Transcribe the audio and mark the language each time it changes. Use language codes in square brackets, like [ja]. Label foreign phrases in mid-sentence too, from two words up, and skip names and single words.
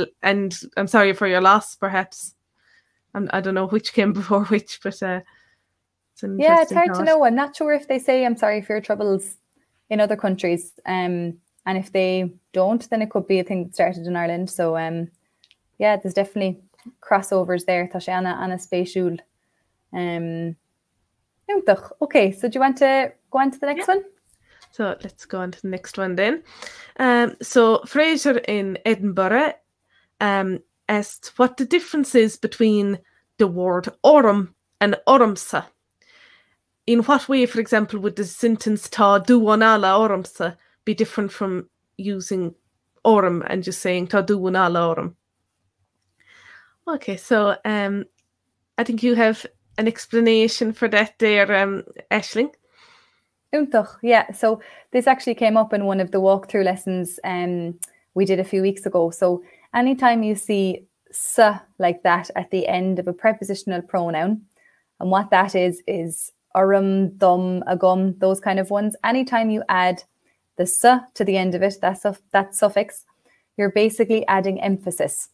[en] And I'm sorry for your loss, perhaps. I don't know which came before which, but it's an interesting it's hard thought. to know. I'm not sure if they say I'm sorry for your troubles in other countries. And if they don't, then it could be a thing that started in Ireland. So there's definitely crossovers there. [ga] Tá sé Anna spéisiúil. [en] Okay, so do you want to go on to the next one? So let's go on to the next one then. So Fraser in Edinburgh asked what the difference is between the word orm and ormsa. In what way, for example, would the sentence [ga] tá duanala ormsa [en] be different from using orm and just saying [ga] tá duanala orm? [en] Okay, so I think you have an explanation for that there, Aisling. Yeah, so this actually came up in one of the walkthrough lessons we did a few weeks ago. So anytime you see sa like that at the end of a prepositional pronoun, and what that is urum, dum, agum, those kind of ones, anytime you add the sa to the end of it, that suffix, you're basically adding emphasis.